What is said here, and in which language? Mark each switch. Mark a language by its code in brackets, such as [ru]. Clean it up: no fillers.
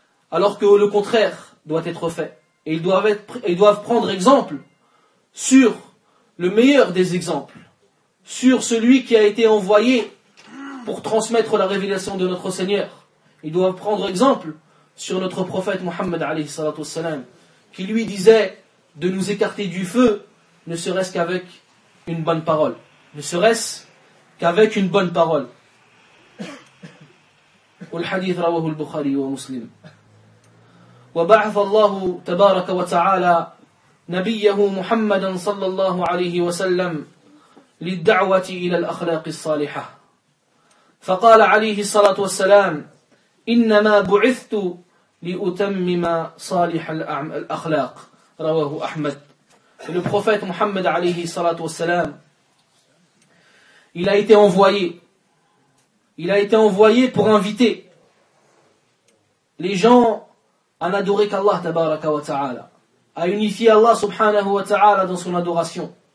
[fr] Alors que le contraire doit être fait, et ils doivent prendre exemple sur le meilleur des exemples, sur celui qui a été envoyé pour transmettre la révélation de notre Seigneur. Ils doivent prendre exemple sur notre prophète Mohammed alayhi salatu wassalam, qui lui disait de nous écarter du feu, ne serait-ce qu'avec une bonne parole. Ne serait-ce qu'avec une bonne parole. [ar] والحديث رواه البخاري ومسلم. وبعث الله تبارك وتعالى نبيه محمدا صلى الله عليه وسلم للدعوة إلى الأخلاق الصالحة. فقال عليه الصلاة والسلام: إنما بعثت لأتمم صالح الأخلاق. رواه أحمد. [fr] Le prophète Muhammad [ar] عليه الصلاة والسلام, [fr] il a été envoyé pour inviter les gens à n'adorer qu'Allah tabaraka wa ta'ala, à unifier Allah subhanahu wa ta'ala dans son adoration.